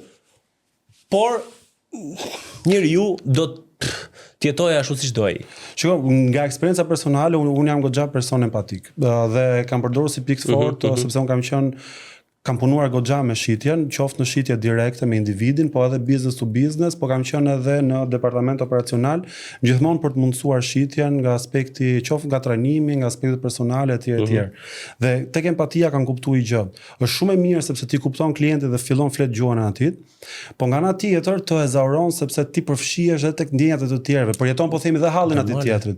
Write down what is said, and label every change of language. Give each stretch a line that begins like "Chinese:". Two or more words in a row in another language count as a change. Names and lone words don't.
Albanian: Por njeriu do të jetojë ashtu siç do ai. Shiko, nga eksperienca personale, unë jam goxha person empatik. Dhe kam përdorur si pikë fortë sepse unë kam punuar goxha me shitjen, qoftë në shitje direkte me individin, po edhe
English: business to business,
Albanian: po kam qenë edhe në departament operacional, gjithmonë për të mundësuar shitjen nga aspekti, qoftë nga trajnimi, nga aspektet personale etj etj. Dhe tek empatia kam kuptuar gjë. Është shumë e mirë sepse ti kupton klientin dhe fillon flet gjuhën e atit, po nga ana tjetër të ezauron sepse ti përfshihesh edhe tek ndjenjat e të tjerëve, përjeton po themi dhe hallin atit tjetrit.